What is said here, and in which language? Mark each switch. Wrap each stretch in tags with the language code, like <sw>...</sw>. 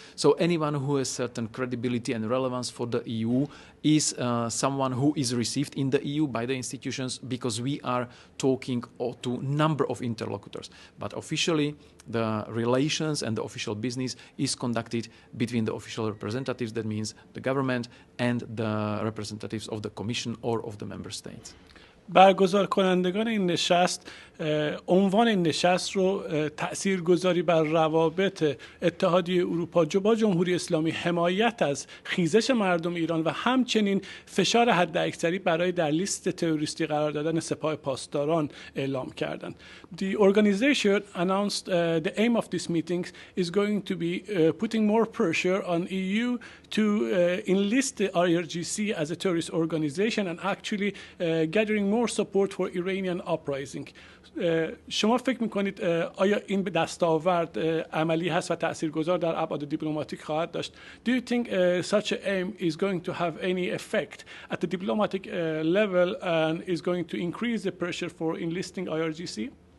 <en>So anyone who has certain credibility and relevance for the EU is someone who is received in the EU by the institutions, because we are talking to a number of interlocutors. But officially, the relations and the official business is conducted between the official representatives, that means the government, and the representatives of the Commission or of the member states.</en> <fa>برگزار کنندگان این نشست عنوان این نشست رو تأثیرگذاری بر روابط اتحادیه اروپا با جمهوری اسلامی، حمایت از خیزش مردم ایران و همچنین فشار حداکثری برای در لیست تروریستی قرار دادن سپاه پاسداران اعلام کردند.</fa> <en>The organization announced the aim of this meeting is going to be putting more pressure on EU to enlist the IRGC as a terrorist organization and actually gathering more support for Iranian uprising.</en> <fa>شما فکر میکنید آیا این دستاورد عملی هست و تاثیرگذار در ابعاد دیپلماتیک خواهد داشت؟</fa> <en>Do you think such an aim is going to have any effect at the diplomatic level and is going to increase the pressure for enlisting IRGC?</en>